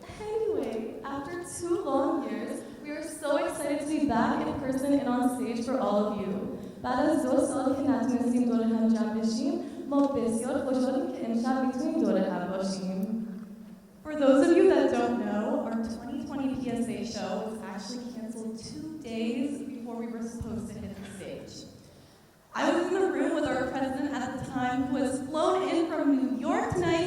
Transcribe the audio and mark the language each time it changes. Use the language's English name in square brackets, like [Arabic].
[English] Anyway, after 2 long years, we are so excited to be back in person and on stage for all of you. [Persian] بعد از 2 سال که نتونستیم دور هم جمع بشیم، ما بسیار خوشحالیم که امشب میتونیم دور هم باشیم. [English] For those of you that don't know, our 2020 PSA show was actually canceled 2 days before we were supposed to hit the stage. I was in the room with our president at the time, who has flown in from New York tonight.